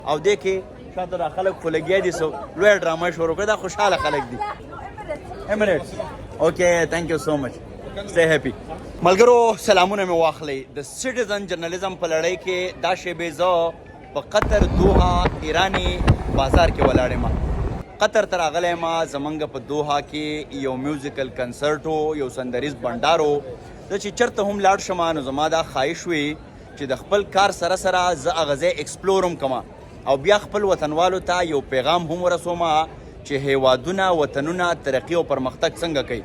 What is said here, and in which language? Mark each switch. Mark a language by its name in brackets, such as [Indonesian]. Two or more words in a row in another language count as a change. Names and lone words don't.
[Pashto] او دې کې شاته دا خلک خو لګیا دي سو لویه ډرامه شروع کړه. دا خوشحاله خلک دي. [English] Emirates. Okay, thank you so much. Stay happy. [Pashto] ملګرو سلامونه مې واخلئ. د [English] citizen journalism [Pashto] په لړۍ کې دا شیبې زه په قطر دوحه ایرانی بازار کې ولاړ یم. قطر ته راغلی یم. زمونږ په دوحه کې یو [English] musical concert [Pashto] و، یو سندریز بنډار و. زه چې چېرته هم لاړ شم نو زما دا خواهش وي چې د خپل کار سره سره زه هغه ځای ایکسپلور هم کړم او بیا خپل وطنوالو ته یو پیغام هم ورسوم چې هیوادونه وطنونه ترقي او پرمختګ څنګه کوي.